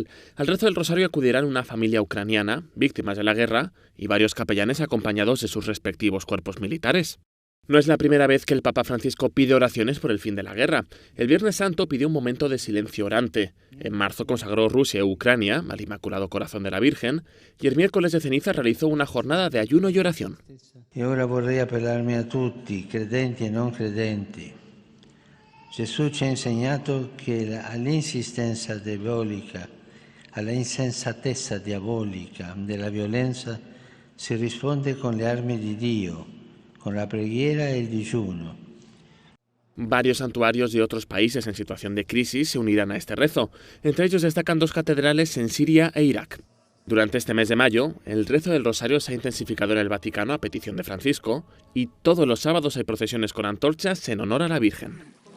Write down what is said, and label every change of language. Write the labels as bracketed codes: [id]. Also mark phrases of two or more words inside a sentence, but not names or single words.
[es] Al rezo del rosario acudirán una familia ucraniana, víctimas de la guerra, y varios capellanes acompañados de sus respectivos cuerpos militares. No es la primera vez que el Papa Francisco pide oraciones por el fin de la guerra. El Viernes Santo pidió un momento de silencio orante. En marzo consagró Rusia y Ucrania al Inmaculado Corazón de la Virgen, y el miércoles de ceniza realizó una jornada de ayuno y oración. [it] E ora vorrei appellarmi a tutti, credenti e non credenti. Gesù ci ha insegnato che all'insistenza diabolica, alla insensatezza diabolica della violenza si risponde con le armi di Dio, con la preghiera e il digiuno. [es] Varios santuarios de otros países en situación de crisis se unirán a este rezo. Entre ellos destacan 2 catedrales en Siria e Irak. Durante este mes de mayo, el rezo del rosario se ha intensificado en el Vaticano a petición de Francisco y todos los sábados hay procesiones con antorchas en honor a la Virgen.